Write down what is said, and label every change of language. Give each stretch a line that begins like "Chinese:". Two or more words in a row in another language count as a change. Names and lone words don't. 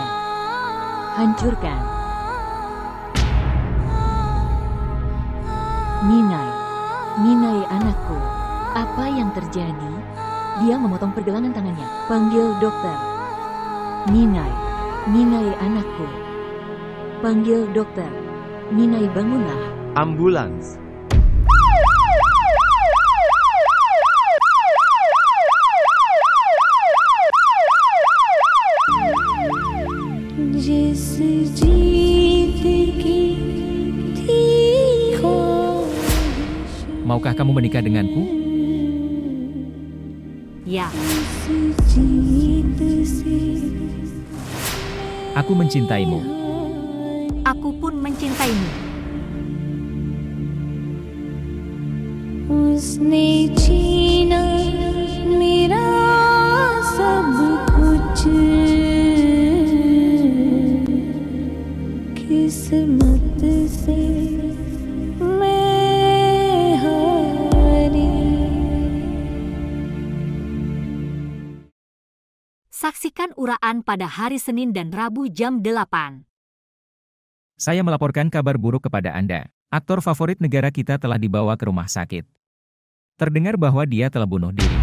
Indonesian: Hancurkan. Ninai anakku. Apa yang terjadi? Dia memotong pergelangan tangannya. Panggil dokter. Ninai anakku. Panggil dokter. Ninai, bangunlah. Ambulans.
Hindi: जिस जीत की थी ख्वाहिश.
Indonesian: Maukah kamu menikah denganku? Ya. Aku mencintaimu. Aku pun mencintaimu.
Hindi: उसने छीना मेरा सब कुछ. किस्मत से मैं हारी.
Indonesian: Saksikan uraan pada hari Senin dan Rabu jam 8. Saya melaporkan kabar buruk kepada Anda. Aktor favorit negara kita telah dibawa ke rumah sakit. Terdengar bahwa dia telah bunuh diri.